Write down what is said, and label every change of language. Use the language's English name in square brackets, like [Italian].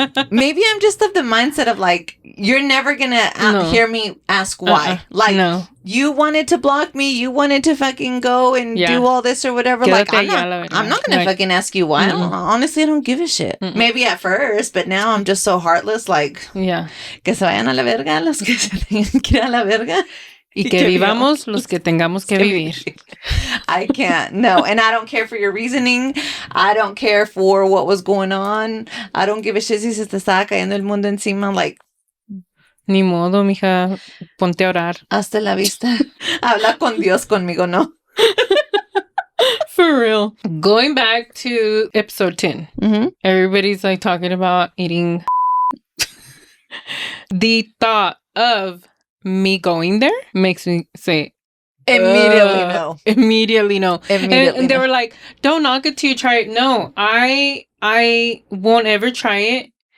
[English] Maybe I'm just of the mindset of like, you're never gonna hear me ask why. You wanted to block me. You wanted to fucking go and do all this or whatever. Like, I'm not going to fucking ask you why. Honestly, I don't give a shit. Maybe at first, but now I'm just so heartless. Like, [Spanish] que se vayan a la verga los que se tengan que ir a la verga. Y que vivamos los que tengamos que vivir. [English] I can't. No. And I don't care for your reasoning. I don't care for what was going on. I don't give a shit [Spanish] si se te está cayendo el mundo encima. [English] Like, [Spanish] ni modo, mija. Ponte a orar. Hasta la vista. Habla con Dios, conmigo, no. [English] For real. Going back to episode 10. Everybody's like talking about eating. The thought of me going there makes me say immediately no. Immediately no. And they were like, don't knock it till you try it. No, I won't ever try it.